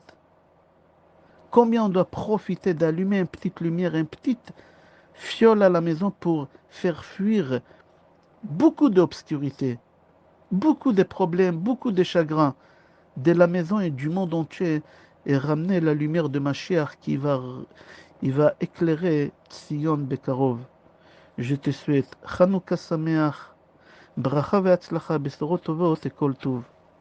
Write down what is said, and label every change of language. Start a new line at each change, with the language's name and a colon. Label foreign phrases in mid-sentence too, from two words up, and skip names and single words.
French: Combien on doit profiter d'allumer une petite lumière, une petite fiole à la maison pour faire fuir beaucoup d'obscurité, beaucoup de problèmes, beaucoup de chagrins de la maison et du monde entier et ramener la lumière de Mashiach il va éclairer
Hebrew: ציון בקרוב.
French: Je te souhaite
Hebrew: חנוכה שמח, ברכה והצלחה, בשורות טובות
French: et
Hebrew: כל טוב.